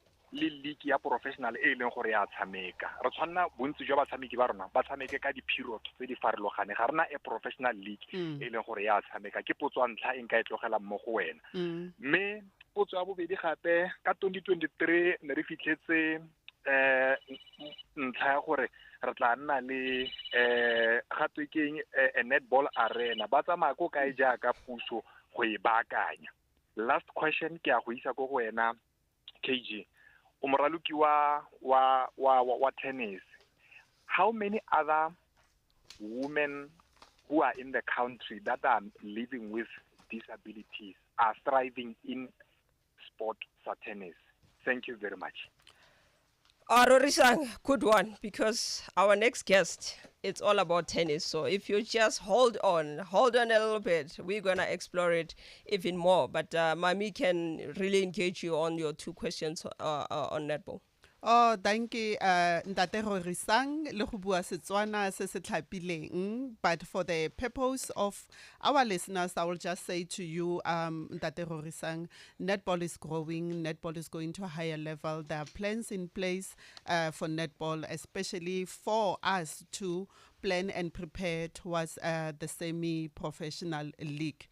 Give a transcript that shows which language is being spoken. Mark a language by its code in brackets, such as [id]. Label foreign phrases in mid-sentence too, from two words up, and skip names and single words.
[tn] le league ya professional e leng gore ya tshameka re tshwanna bontsi jwa batshameki ba rona ba tshameke ka di-period tse di farologane ga rena a [en] professional league [tn] e leng gore ya tshameka ke potso ya ntlha e nka e tlogelang mo go wena mme potso ya bobedi gape ka 2023 ne re fitlhetse ntlha ya gore re tla nna le gatwe keng a netball arena ba tsamaya ko kae jaaka puso go e baakanya. [en] Last question [tn] ke a go isa ko go wena KG o moraloki wa tennis. [en] How many other women who are in the country that are living with disabilities are thriving in sport for tennis? Thank you very much. Rorisang, good one, because our next guest, it's all about tennis. So if you just hold on a little bit, we're going to explore it even more. But Mami can really engage you on your two questions on netball. Oh, thank you, [tn] Ntate Rorisang, le go bua Setswana se se tlhapileng. [en] But for the purpose of our listeners, I will just say to you, Ntate Rorisang, netball is growing, netball is going to a higher level. There are plans in place for netball, especially for us to plan and prepare towards the semi-professional league.